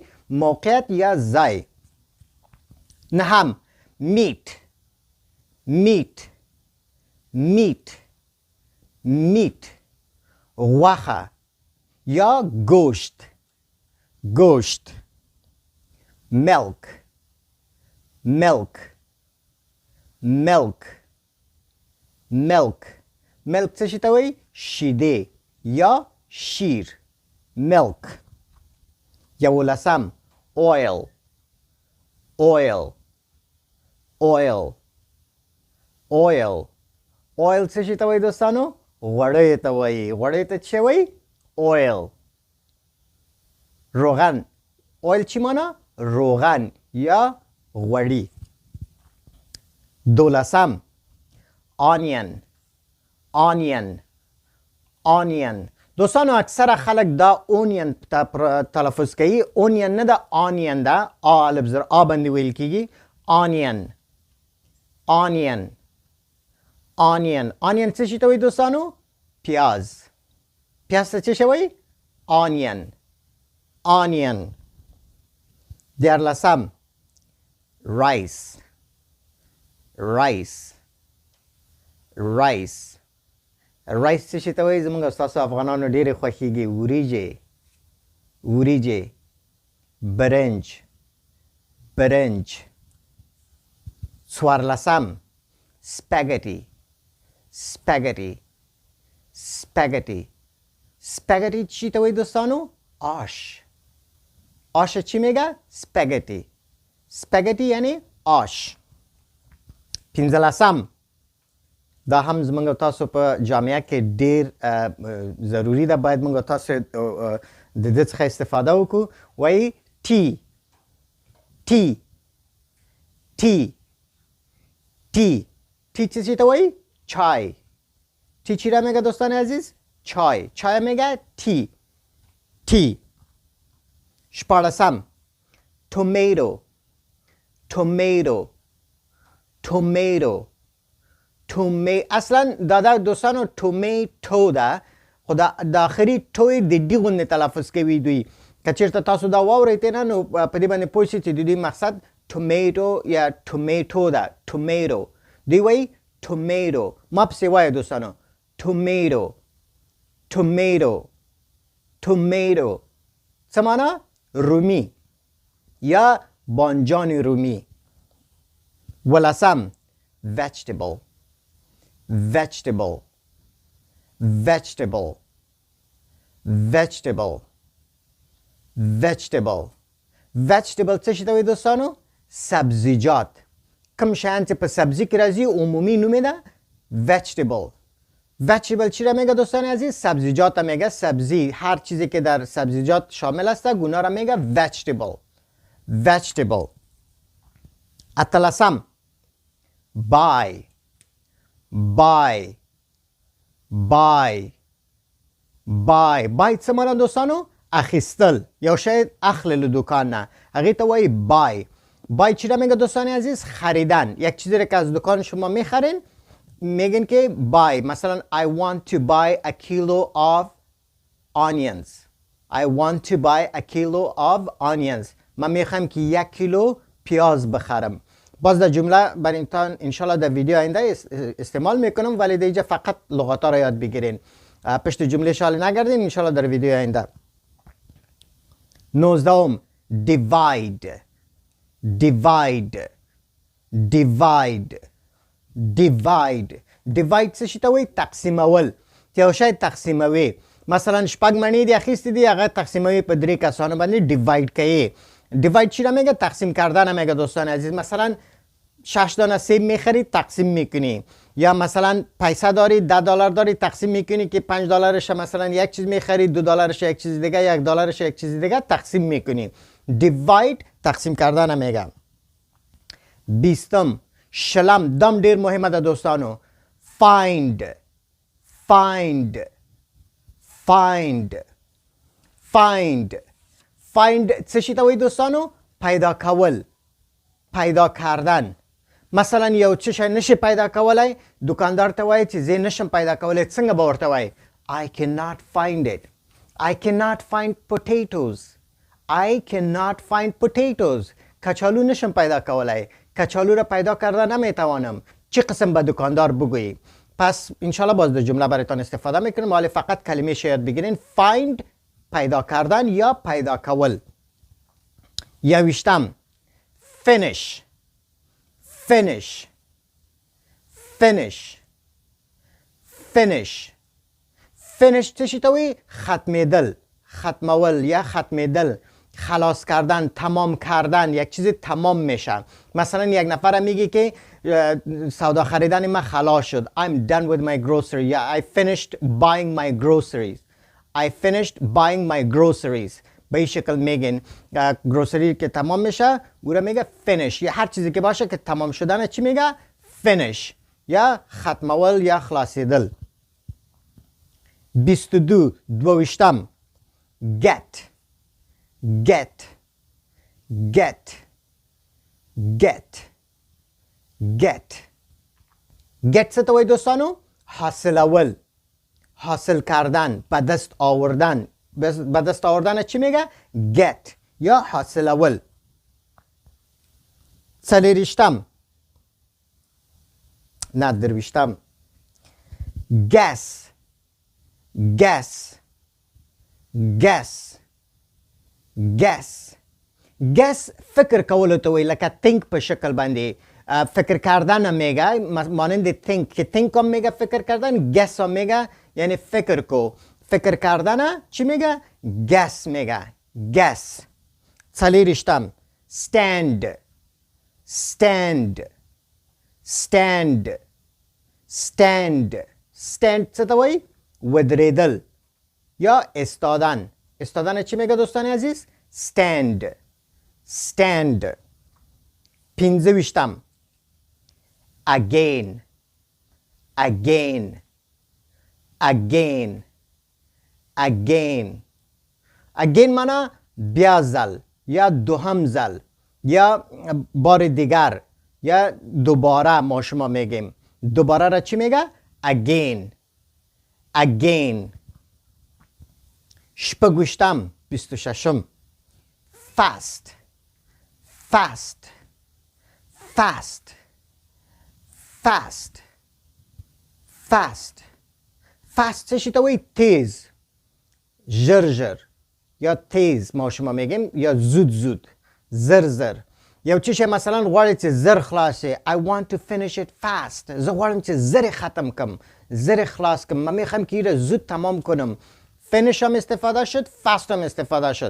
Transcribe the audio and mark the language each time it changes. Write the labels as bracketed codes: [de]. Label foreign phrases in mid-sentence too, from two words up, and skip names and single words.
[ps] موقعیت یا ځای. نهم میت غوښه یا گوشت. milk څه شي ته وایي؟ شیدې یا شیر. milk. 11 oil څه شي ته وایي دوستانو؟ غوړیو ته وایي. غوړیو ته څه وایي؟ oil. روغن. oil چی مانا؟ روغن یا غوړي. 12 onion. دوستانو اکثره خلک دا اونین تلفظ کوي. اونین نه ده، آنین ده. الف زر آ باندې ویل کیږي. آنین څه شي ته وایي دوستانو؟ پیاز. پیاز ته څه شي وایي؟ آنین. 14 rice څه شي ته وایي؟ زموږ ستاسو افغانانو ډېرې خوښیږي. وریجې. برنج. 14 spaghetti چی ته وایي دوستانو؟ [fa] آش چی میگه؟ spaghetti یعنی آش. [ps] 15 دا هم زموږ تاسو په جامعه کې ډیر ضروری ده، باید موږ تاسو د دې څخه استفاده وکړو. وایي tea څه شي ته وایي؟ چای. [fa] تی چی را میگه دوستان عزیز؟ چای میگه تی. [ps] 14 tomato اصلا دا دوستانو تومیتو ده، خو د آخري توی د ډي غوندې تلفظ کوي دوی. که چېرته تاسو دا واورئ نه نو په دې باندې پوه شئ چې د دوی مقصد تومیتو یا تومیتو ده. دوی وایي tomato. ما پسې وایه دوستانو tomato. څه معنا؟ رومی یا بانجان رومی. 12 vegetable څه شي ته وایي دوستانو؟ سبزیجات. کم شیان چې په سبزی کې راځي عمومی نوم ده [fa] vegetable چی را میگه دوستان عزیز؟ سبزیجات را میگه. سبزی هر چیزی که در سبزیجات شامل است گونا را میگه vegetable. [ps] 13 buy څه معنا دوستانو؟ اخیستل. یو شی اخلی له دکان نه هغې ته وایي buy [fa] چی را میگه دوستان عزیز؟ [ps] خریدن. [fa] یک چیزی را که از دکان شما میخرین میگن که buy. [en] مثلا I want to buy a kilo of onions. [fa] من میخوام که 1 کیلو پیاز بخرم. باز در جمله برای اینتان انشالله در ویدیو آینده استعمال میکنم، ولی دیگه فقط لغات ها را یاد بگیرین، پشت جمله شال نگردین. انشالله در ویدیو آینده. [ps] 19 [en] divide divide divide divide divide [ps] څه شي ته وایي؟ تقسیمول. یو شی تقسیموي، مثلا شپږ مڼې دي اخیستې دي، هغه تقسیموي په 3 کسانو باندې دیواید کوي. [fa] دیواید چی را میگه؟ تقسیم کردن میگه دوستان عزیز. مثلا 6 دانه سیب میخری تقسیم میکنی، یا مثلا پیسه داری $10 داری تقسیم میکنی که $5 مثلا یک چیز میخری، $2 یک چیز دیگه، $1 یک چیز دیگه تقسیم میکنی. دیواید تقسیم کردن میگه. [ps] 20 شلم دم ډیر مهمه ده دوستانو. [en] find find find find find [ps] څه شي ته وایي دوستانو؟ پیدا کول، [fa] پیدا کردن. [ps] مثلا یو څه شی نشي پیدا کولای، دکاندار ته وایي چې زه نشم پیدا کولای، څنګه به ورته وایي؟ [en] I cannot find it. I cannot find potatoes. I cannot find potatoes. [ps] کچالو نشم پیدا کولای، [fa] کچالو را پیدا کردن نمیتوانم. چه قسم به دکاندار بگویی؟ پس انشالله باز در جمله برایتان استفاده میکنم، ولی فقط کلمه شاید بگیرین. find پیدا کردن یا [ps] پیدا کول. 21 [en] finish finish finish finish finish [ps] چه شی ته وایي؟ ختمیدل، ختمول یا ختمیدل، [fa] خلاص کردن، تمام کردن. یک چیز تمام میشه. مثلا یک نفر میگه که سودا خریدن من خلاص شد. [en] I'm done with my grocery. Yeah, I finished buying my groceries. I finished buying my groceries. [fa] به این شکل میگین گروسری که تمام میشه گوره میگه finish. یا هر چیزی که باشه که تمام شدن چی میگه؟ [ps] finish یا ختمول یا خلاصیدل. 22 دویشتم [en] get get get get get get [ps] څه ته وایي دوستانو؟ حاصلول، [fa] حاصل کردن، به دست آوردن. به دست آوردن چی میگه؟ get یا حاصلول. [ps] 40 نه 20 [en] guess guess guess guess guess [ps] فکر کولو ته وایي، لکه think په شکل باندې [fa] فکر کردن میگه، مانند think که think هم میگه [ps] فکر کردن، guess هم میگه یعنی فکر کو. [fa] فکر کردن چی میگه؟ guess میگه. guess. [ps] 40 [en] stand stand stand stand stand [ps] څه ته وایي؟ ودریدل یا استادن. [fa] استادن چی میگه دوستان عزیز؟ [en] stand stand. [ps] 25 [en] again again again again again [ps] معنی بیا زل یا دوهم زل یا [fa] بار دیگر یا دوباره. ما شما میگیم دوباره را چی میگه؟ [en] again again. 26 fast fast fast fast fast fast [ps] چه شی ته وایي؟ تیز، ژر ژر یا تیز [fa] ما شما میگیم، یا زود زود، [ps] زر زر. یو چیشه مثلا غواړی چې زر خلاصه. [en] I want to finish it fast. [ps] زه غواړم چې زر ختم کم، زر خلاص کم. [fa] من میخوام که ایره زود تمام کنم. finish هم استفاده شد، fast هم استفاده شد.